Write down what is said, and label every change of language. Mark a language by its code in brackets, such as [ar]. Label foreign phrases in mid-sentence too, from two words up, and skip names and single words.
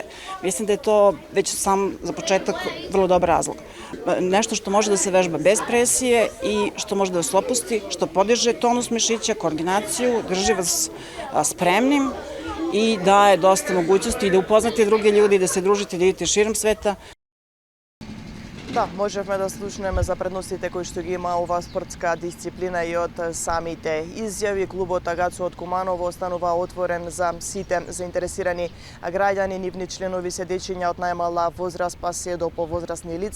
[sr] Mislim da je to već sam za početak vrlo dobar razlog. Nešto što može da se vežba bez presije i što može da vas opusti, što podiže tonus mišića, koordinaciju, drži vas spremnim i daje dosta mogućnosti i da upoznate druge ljudi, da se družite, da idete širom sveta. [mk] Да, можевме да слушнеме за предностите кои што ги има оваа спортска дисциплина и од самите изјави. Клубот Агацу од Куманово останува отворен за сите заинтересирани граѓани, нивни членови се дечиња од најмала возраст па се до повозрастни лица.